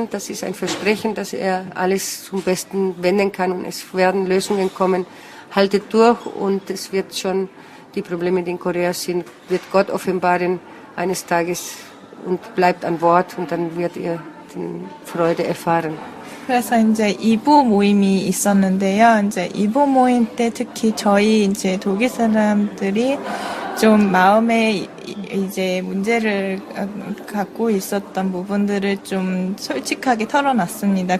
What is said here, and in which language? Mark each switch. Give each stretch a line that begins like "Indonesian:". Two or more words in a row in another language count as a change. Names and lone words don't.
German: Das ist ein Versprechen, dass er alles zum Besten wenden kann und es werden Lösungen kommen. Haltet durch und es wird schon, die Probleme, die in Korea sind, wird Gott offenbaren eines Tages und bleibt an Wort und dann wird ihr die Freude erfahren.
Korean: 그래서 이제 2부 모임이 있었는데요. 이제 2부 모임 때 특히 저희 이제 독일 사람들이 좀 마음에 이제 문제를 갖고 있었던 부분들을 좀 솔직하게 털어놨습니다.